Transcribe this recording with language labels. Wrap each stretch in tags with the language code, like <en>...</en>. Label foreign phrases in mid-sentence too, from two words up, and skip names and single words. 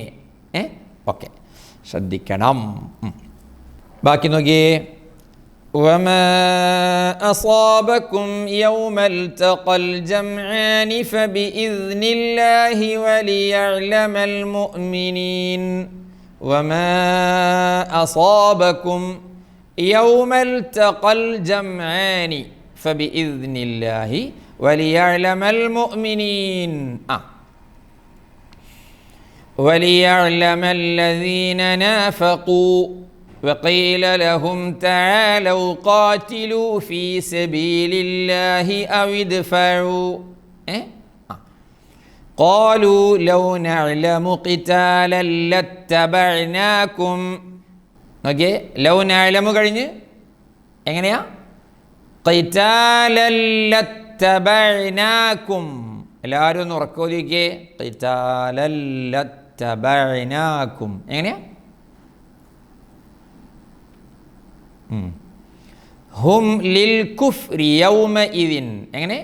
<ml>ഓക്കെ, ശ്രദ്ധിക്കണം. ബാക്കി നോക്കിയേ.</ml> <ar>وما أصابكم يوم التقى الجمعان فبإذن الله وليعلم المؤمنين. وما أصابكم يوم التقى الجمعان فبإذن الله وليعلم المؤمنين. وليعلم الذين نافقوا وقيل لهم تعالوا قاتلوا في سبيل الله أو ادفعوا. قالوا لو نعلم قتالا لاتبعناكم.</ar> <ml>നോക്കിയേ,</ml> <ar>لو نعلم</ar> <ml>കഴിഞ്ഞ് എങ്ങനെയാ?</ml> <ar>قتالا لاتبعناكم.</ar> <ml>എല്ലാവരും ഒന്ന് ഉറക്കോദിക്കേ.</ml> <ar>قتالا لاتبعناكم</ar> <ml>എങ്ങനെയാ?</ml> <ar>هم للكفر يومئذ. എങ്ങനെ?</ar>